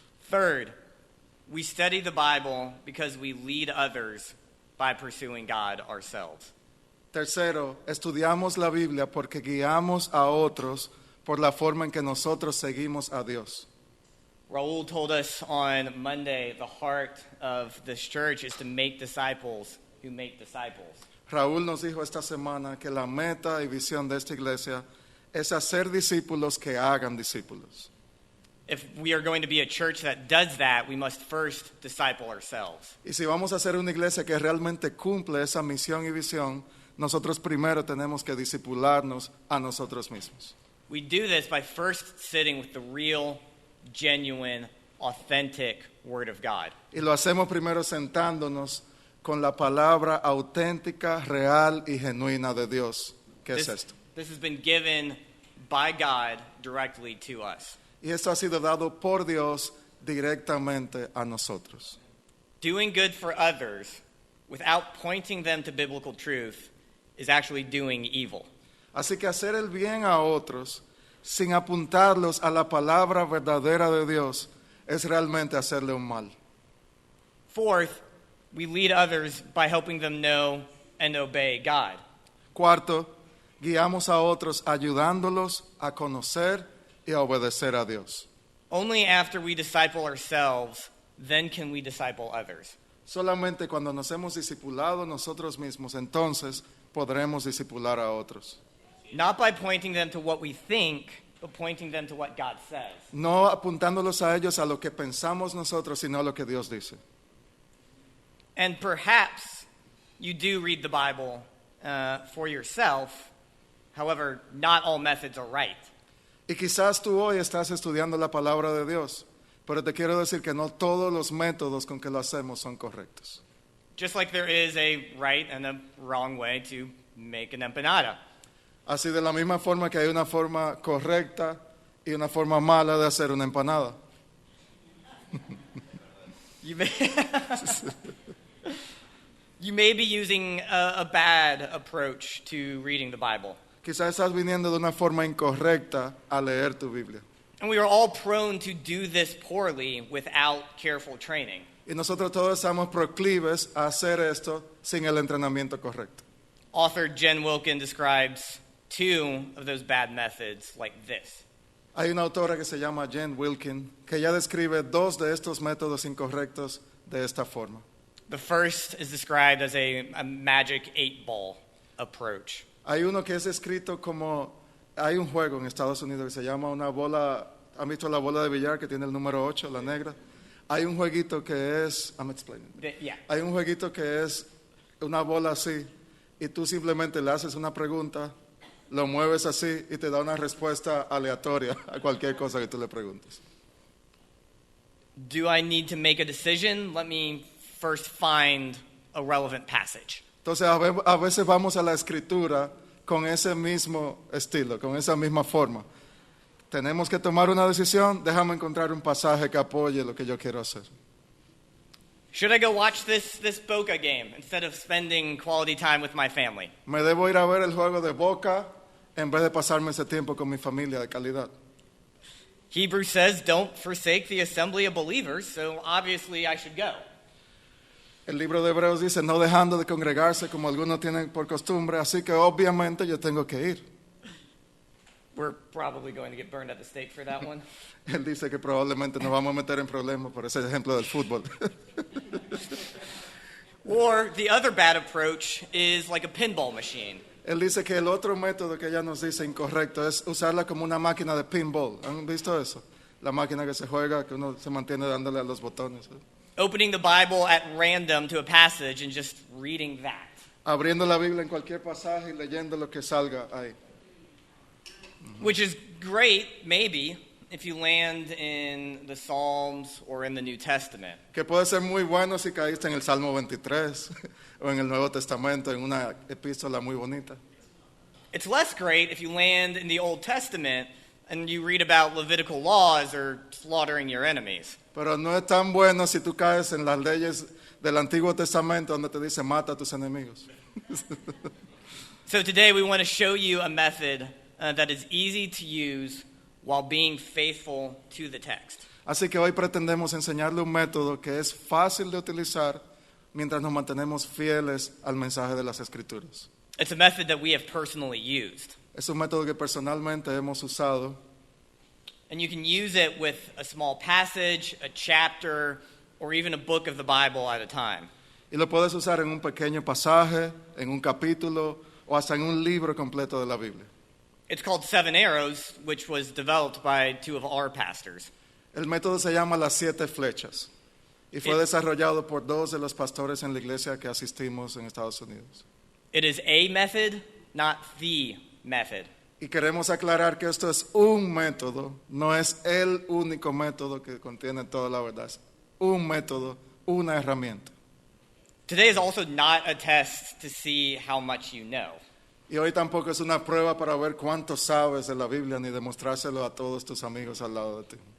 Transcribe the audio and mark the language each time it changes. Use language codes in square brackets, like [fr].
[en] Third, we study the Bible because we lead others by pursuing God ourselves. [es] Tercero, estudiamos la Biblia porque guiamos a otros por la forma en que nosotros seguimos a Dios. [en] Raul told us on Monday the heart of this church is to make disciples who make disciples. [es] Raúl nos dijo esta semana que la meta y visión de esta iglesia es hacer discípulos que hagan discípulos. [en] If we are going to be a church that does that, we must first disciple ourselves. [es] Y si vamos a ser una iglesia que realmente cumple esa misión y visión, nosotros primero tenemos que discipularnos a nosotros mismos. [en] We do this by first sitting with the real, genuine, authentic Word of God. [es] Y lo hacemos primero sentándonos con la palabra auténtica, real y genuina de Dios. ¿Qué es esto? [en] This has been given by God directly to us. [es] Y esto ha sido dado por Dios directamente a nosotros. [en] Doing good for others without pointing them to biblical truth is actually doing evil. [es] Así que hacer el bien a otros sin apuntarlos a la palabra verdadera de Dios es realmente hacerle un mal. [en] Fourth, we lead others by helping them know and obey God. [es] Cuarto, guiamos a otros ayudándolos a conocer y a obedecer a Dios. [en] Only after we disciple ourselves, then can we disciple others. [es] Solamente cuando nos hemos discipulado nosotros mismos, entonces podremos discipular a otros. [en] Not by pointing them to what we think, but pointing them to what God says. [es] No apuntándolos a ellos a lo que pensamos nosotros, sino a lo que Dios dice. [en] And perhaps you do read the Bible for yourself. However, not all methods are right. [es] Y quizás tú hoy estás estudiando la palabra de Dios, pero te quiero decir que no todos los métodos con que lo hacemos son correctos. [en] Just like there is a right and a wrong way to make an empanada. [es] Así de la misma forma que hay una forma correcta y una forma mala de hacer una empanada. [en] You may, you may be using a bad approach to reading the Bible. [es] Quizás estás viniendo de una forma incorrecta a leer tu Biblia. [en] And we are all prone to do this poorly without careful training. [es] Y nosotros todos estamos proclives a hacer esto sin el entrenamiento correcto. [en] Author Jen Wilkin describes two of those bad methods like this. [es] Hay una autora que se llama Jen Wilkin que ella describe dos de estos métodos incorrectos de esta forma. [en] The first is described as a magic 8-ball approach. [es] Hay uno que es escrito como, hay un juego en Estados Unidos que se llama una bola, ¿han visto la bola de billar que tiene el número 8, la negra? Hay un jueguito que es, [en] I'm explaining. Yeah. [es] Hay un jueguito que es una bola así y tú simplemente le haces una pregunta, lo mueves así y te da una respuesta aleatoria a cualquier cosa que tú le preguntes. [en] Do I need to make a decision? Let me first find a relevant passage. [es] Entonces a veces vamos a la escritura con ese mismo estilo, con esa misma forma. Tenemos que tomar una decisión, déjame encontrar un pasaje que apoye lo que yo quiero hacer. [en] Should I go watch this Boca game instead of spending quality time with my family? [es] Me debo ir a ver el juego de Boca en vez de pasarme ese tiempo con mi familia de calidad. [en] Hebrews says, don't forsake the assembly of believers, so obviously I should go. [es] El libro de Hebreos dice, no dejando de congregarse como algunos tienen por costumbre, así que obviamente yo tengo que ir. [en] We're probably going to get burned at the stake for that one. [es] Él dice que probablemente nos vamos a meter en problemas por ese ejemplo del fútbol. [en] Or the other bad approach is like a pinball machine. [es] Él dice que el otro método que ella nos dice incorrecto es usarla como una máquina de pinball. ¿Han visto eso? la máquina que se juega, que uno se mantiene dándole a los botones. [en] Opening the Bible at random to a passage and just reading that. [es] Abriendo la Biblia en cualquier pasaje y leyendo lo que salga ahí. [en] Which is great, maybe, if you land in the Psalms or in the New Testament. [es] Que puede ser muy bueno si caíste en el Salmo 23 o en el Nuevo Testamento, en una epístola muy bonita. [en] It's less great if you land in the Old Testament and you read about Levitical laws or slaughtering your enemies. [es] Pero no es tan bueno si tú caes en las leyes del Antiguo Testamento donde te dice mata a tus enemigos. [en] So today we want to show you a method that is easy to use while being faithful to the text. [es] Así que hoy pretendemos enseñarle un método que es fácil de utilizar mientras nos mantenemos fieles al mensaje de las Escrituras. [en] It's a method that we have personally used. [es] Es un método que personalmente hemos usado [en] And you can use it with a small passage, a chapter, or even a book of the Bible at a time. [es] y lo puedes usar en un pequeño pasaje, en un capítulo o hasta en un libro completo de la Biblia. [en] It's called Seven Arrows, which was developed by two of our pastors. [es] El método se llama las 7 flechas y fue desarrollado por 2 de los pastores en la iglesia que asistimos en Estados Unidos. [en] It is a method, not the method. [es] Y queremos aclarar que esto es un método, no es el único método que contiene toda la verdad. Es un método, una herramienta. [en] Today is also not a test to see how much you know. [es] Y hoy tampoco es una prueba para ver cuánto sabes de la Biblia ni demostrárselo a todos tus amigos al lado de ti.